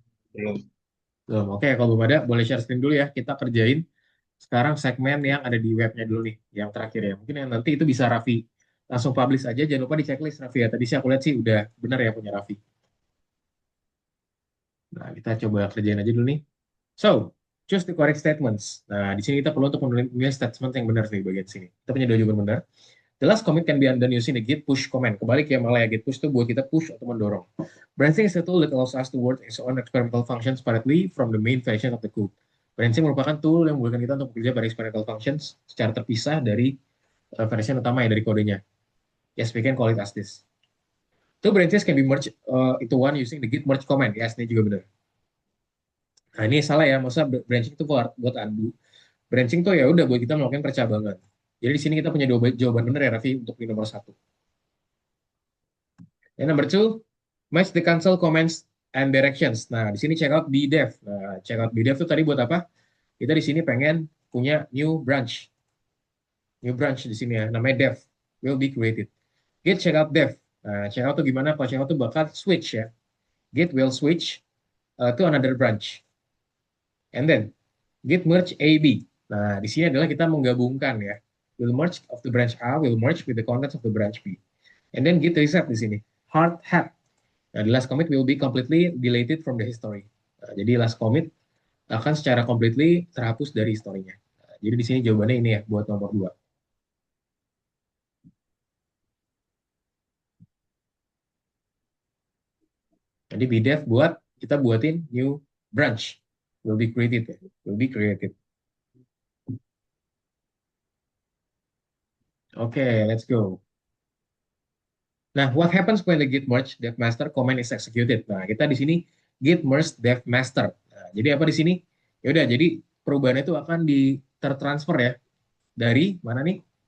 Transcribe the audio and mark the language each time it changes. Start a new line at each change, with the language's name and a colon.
Indonesian: Belum. Belum. Oke, kalau belum ada, boleh share screen dulu ya. Kita kerjain sekarang segmen yang ada di webnya dulu nih, yang terakhir ya. Mungkin yang nanti itu bisa Raffi langsung publish aja. Jangan lupa di checklist, Raffi ya. Tadi sih aku lihat sih udah benar ya punya Raffi. Nah, kita coba kerjain aja dulu nih.
English: So, choose the correct statements.
Indonesian: Nah, di sini kita perlu untuk menulis statement yang benar nih bagian sini. Kita punya dua jawaban benar.
English: The last commit can be undone using the git push command.
Indonesian: Kebalik ya, malah ya git push itu buat kita push atau mendorong.
English: Branching is a tool that allows us to work its own experimental functions separately from the main version of the code.
Indonesian: Branching merupakan tool yang membolehkan kita untuk bekerja pada experimental functions secara terpisah dari versi utama ya dari kodenya.
English: Yes, we can call it as this. Two branches can be merged into one using the git merge command.
Indonesian: Yes, ini juga benar. Nah, ini salah ya. Masa branching itu buat undo. Branching tuh ya udah buat kita melakukan percabangan. Jadi di sini kita punya dua jawaban benar ya, Raffi, untuk di nomor satu.
English: And number two, match the console commands and directions.
Indonesian: Nah, di sini check out bdev. Nah, check out bdev itu tadi buat apa? Kita di sini pengen punya new branch. New branch di sini ya, namanya dev.
English: Will be created.
Indonesian: Git check out dev. Nah, check out itu gimana? Kalau check out itu bakal switch ya.
English: Git will switch to another branch. And then, git merge AB.
Indonesian: Nah, di sini adalah kita menggabungkan ya.
English: Will merge of the branch A will merge with the contents of the branch B. And then git reset di sini. Hard hat. Nah, the last commit will be completely deleted from the history.
Indonesian: Nah, jadi last commit akan secara completely terhapus dari historinya. Nah, jadi di sini jawabannya ini ya buat nomor 2. Jadi bdev buat kita buatin new branch. Will be created ya.
English: Will be created. Oke, let's go. Nah, what happens when the git merge dev master command is executed?
Indonesian: Nah, kita di sini git merge dev master. Nah, jadi apa di sini? Ya udah, jadi perubahan itu akan tertransfer ya dari mana nih?